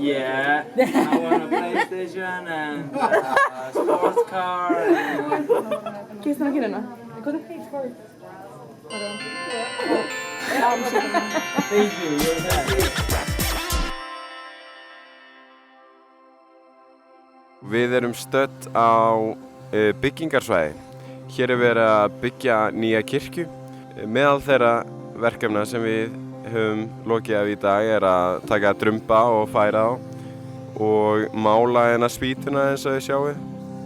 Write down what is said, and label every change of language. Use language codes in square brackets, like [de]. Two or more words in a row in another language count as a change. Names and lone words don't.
[en] Yeah, I want a PlayStation and a sports car. [es] ¿Qué están aquí, nena? [en] Thank you, you're that. [is] Við erum stödd á byggingarsvæði. Hér er verið að byggja nýja kirkju. Meðal þeirra verkefna sem við höfum lokið af í dag er að taka drumba og færa á og mála hérna spýtuna eins og þið sjáið.